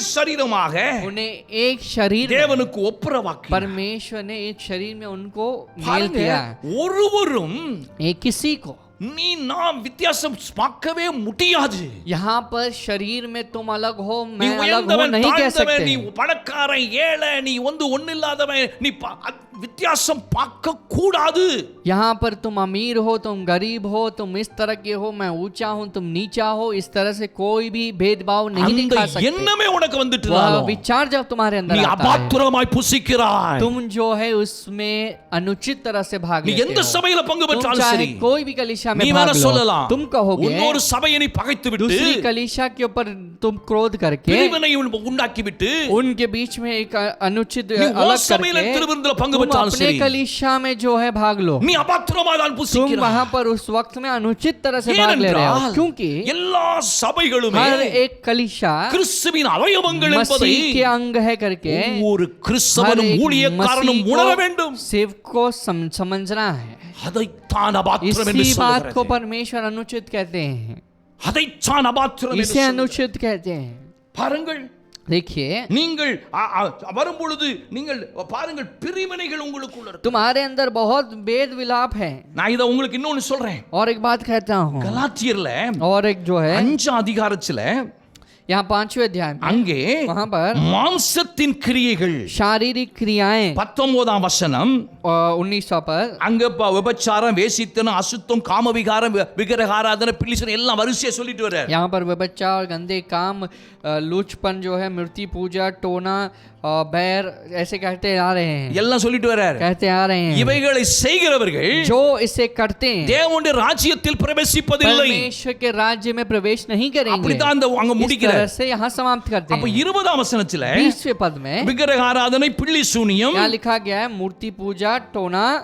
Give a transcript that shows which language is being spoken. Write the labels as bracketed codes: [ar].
[ta] சரீரமாக [hi] उन्हें एक शरीर में [ta] தேவனுக்கு ஒப்புரவாக்கி, [hi] परमेश्वर ने एक शरीर में उनको मेल [ta] பாருங்க, [hi] किया। [ta] ஒருவரும் [hi] एक किसी को [ta] நீ நாம் வித்தியாசம் பார்க்கவே முடியாது। [hi] यहाँ पर शरीर में तुम अलग हो, [ta] நீ [hi] मैं अलग हो [ta] உயர்ந்தவன் [hi] नहीं कह [ta] தாழ்ந்தவன், நீ [hi] सकते। [ta] பணக்காரன் ஏழை, நீ ஒன்னில்லாதவன், நீ வித்தியாசம் பார்க்க கூடாது। [hi] यहाँ पर तुम अमीर हो, तुम गरीब हो, तुम इस तरह के हो, मैं ऊंचा हूँ, तुम नीचा हो, इस तरह से कोई भी भेदभाव नहीं [ta] அந்த [hi] दिखा सकते। [ta] எண்ணமே உனக்கு [hi] वह [ta] வந்துட்டாலும் [hi] विचार जब तुम्हारे अंदर [ta] நீ [hi] आता है, [ta] அபாத்திரமாய் புசிக்கிறாய்। [hi] तुम जो है उसमें अनुचित तरह से भाग [ta] நீ [hi] लेते [ta] எந்த [hi] हो। [ta] சபையில பங்கு [hi] तुम [ta] பெற்றாலும் [hi] चाहे [ta] சரி, [hi] कोई भी कलीशा में [ta] நீ [hi] भाग [ta] வேணா [hi] लो, [ta] சொல்லலாம், [hi] तुम कहोगे [ta] இன்னொரு சபையை நீ பகைத்து விட்டு, [hi] दूसरी कलीशा के ऊपर तुम क्रोध करके [ta] பிரிவினை உண்டாக்கி விட்டு, [hi] उनके बीच में एक अनुचित [ta] நீ [hi] अलग [ta] உன் சபையில [hi] करके [ta] திருவிருந்துல பங்கு [hi] तुम [ta] பெற்றாலும் [hi] अपने [ta] சரி, [hi] कलीशा में जो है भाग लो। [ta] நீ அபாத்திரமா தான் [hi] तुम [ta] புசிக்கிறாய்। [hi] वहां पर उस वक्त में अनुचित तरह से भाग ले रहे हो, [ta] ஏனென்றால் [hi] क्योंकि [ta] எல்லா சபைகளுமே [hi] हर एक कलीशा [ta] கிறிஸ்துவின் அவயவங்கள் என்பதை [hi] मसीह के अंग है करके [ta] ஒவ்வொரு [hi] हर [ta] கிறிஸ்தவனும் [hi] एक [ta] ஊழியக்காரனும் [hi] मसीह [ta] உணர [hi] को [ta] வேண்டும்। [hi] सेवक को समझना है। [ta] அதைத்தான் அபாத்திரம் என்று [hi] इसी बात को [ta] சொல்கிறது। [hi] परमेश्वर अनुचित कहते हैं, [ta] அதைத்தான் அபாத்திரம் என்று [hi] इसे [ta] சொல்கிறது। [hi] अनुचित कहते हैं। [ta] பாருங்கள், [hi] देखिए, [ta] நீங்கள் வரும்பொழுது நீங்கள் பாருங்கள், பிரிவினைகள் உங்களுக்குள்ள இருக்கு। [hi] तुम्हारे अंदर बहुत भेद विलाप है। [ta] நான் இத உங்களுக்கு இன்னொன்னு சொல்றேன்। [hi] और एक बात कहता हूँ, [ta] கலாத்தியர்ல [hi] और एक जो है [ta] 5 அதிகாரத்துல [hi] यहाँ 5वें अध्याय में [ta] அங்கே [hi] वहां पर [ta] மாம்சத்தின் கிரியைகள் [hi] शारीरिक क्रियाएं [ta] 19ஆம் வசனம், [hi] 1900 पर [ta] அங்க விபச்சாரம், வேசித்தனம், அசுத்தம், காமவிகாரம், விக்கிரகாராதனை, பிள்ளைசனம் எல்லாம் வரிசையா சொல்லிட்டு வர்றார்। [hi] यहाँ पर व्यभिचार और गंदे काम, लूचपन जो है, मूर्ति पूजा, टोना, बैर, ऐसे कहते आ रहे हैं, [ta] எல்லாம் சொல்லிட்டு வர்றார்। [hi] कहते आ रहे हैं। [ta] இவைகளை செய்கிறவர்கள் [hi] जो इसे करते हैं [ta] தேவனுடைய ராஜ்யத்தில் பிரவேசிப்பதில்லை। [hi] परमेश्वर के राज्य में प्रवेश नहीं करेंगे। [ta] அப்படிதான் அந்த அங்க [hi] इस [ta] முடிக்கிறார்। [hi] तरह से यहाँ समाप्त करते [ta] அப்ப [hi] हैं। [ta] 20ஆம் வசனத்துல [hi] 20वें पद में [ta] விக்கிரகாராதனை, பிள்ளி சூனியம், [hi] यहाँ लिखा गया है मूर्ति पूजा, टोना,